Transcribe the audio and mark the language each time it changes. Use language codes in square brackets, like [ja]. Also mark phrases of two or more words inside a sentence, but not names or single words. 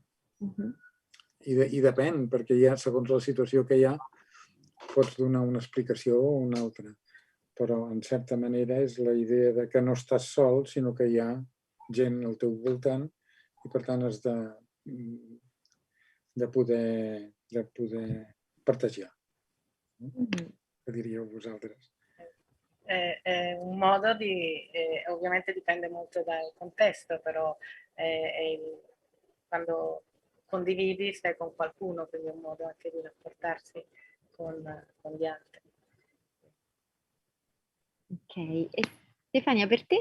[ca] I depèn, perquè ja, segons la situació que hi ha, pots donar una explicació o una altra. Però, en certa manera, és la idea de que no estàs sol, sinó que hi ha gent al teu voltant i, per tant, has de poder partagiar. Què diríeu vosaltres? [it] È un modo di, ovviamente dipende molto dal contesto, però quando condividi stai con qualcuno, quindi è un modo anche di rapportarsi con gli altri. Ok, e Stefania, per te?